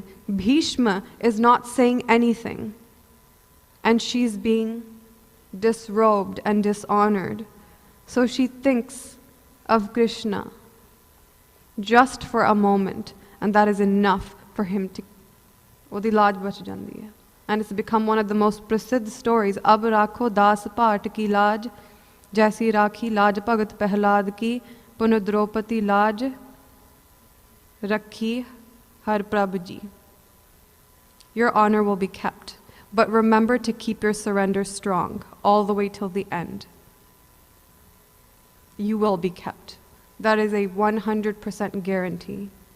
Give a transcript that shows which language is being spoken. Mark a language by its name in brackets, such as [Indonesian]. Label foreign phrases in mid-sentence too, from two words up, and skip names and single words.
[English] Bhishma is not saying anything. And she's being disrobed and dishonored. So she thinks of Krishna just for a moment, and that is enough for him to, [Punjabi] ਉਹਦੀ ਲਾਜ ਬਚ ਜਾਂਦੀ ਹੈ. [English] And it's become one of the most prasiddh stories. [Hindi] अब राखो दास पात की लाज, जैसी राखी लाज भगत पहलाद की, पुन द्रौपदी लाज राखी हर प्रभु जी. [English] Your honor will be kept, but remember to keep your surrender strong all the way till the end. You will be kept. That is a 100% guarantee.